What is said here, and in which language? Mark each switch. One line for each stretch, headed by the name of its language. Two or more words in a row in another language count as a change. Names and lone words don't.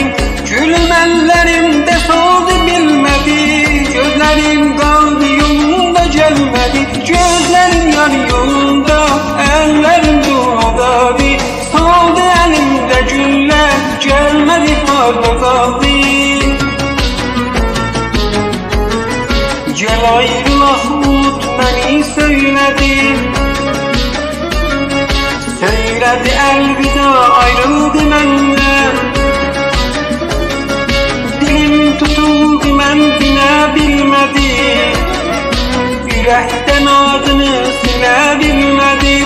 Turkish: Gülüm ellerimde soldu bilmedi, gözlerim kaldı yolunda gelmedi. Gözlerim yar yolunda, ellerim duadadı. Soldu elimde güller, gelmedi harda kaldı.
Azerbaijani: Gel ayrılaq unut məni söylədi. Söylədi əlvida ayrıldı məndən. Dilim tutuldu mən dinə bilmədim. Ürəkdən adını silə bilmədim.